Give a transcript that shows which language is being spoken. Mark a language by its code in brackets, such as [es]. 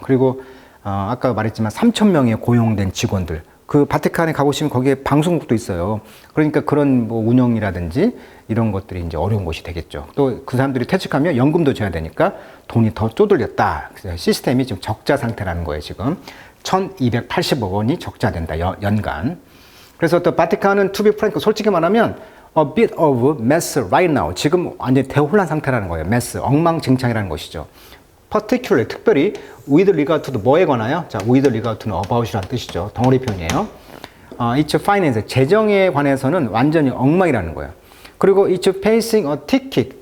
[ko] 그리고 아까 말했지만 3,000명의 고용된 직원들, 그 바티칸에 가보시면 거기에 방송국도 있어요. 그러니까 그런 뭐 운영이라든지 이런 것들이 이제 어려운 것이 되겠죠. 또 그 사람들이 퇴직하면 연금도 줘야 되니까 돈이 더 쪼들렸다. 그래서 시스템이 지금 적자 상태라는 거예요. 지금 1,280억 원이 적자된다, 연간. 그래서 또 바티칸은 [en] to be frank, [ko] 솔직히 말하면 [en] a bit of mess right now. [ko] 지금 완전히 대혼란 상태라는 거예요. mess, 엉망진창이라는 것이죠. [en] particularly, [ko] 특별히 [en] with regard to [ko] 뭐에 관하여? 자, [en] with regard to [ko] 는 about이라는 뜻이죠. 덩어리 표현이에요. [en] it's finance, [ko] 재정에 관해서는 완전히 엉망이라는 거예요. [en] 그리고 it's facing a tick.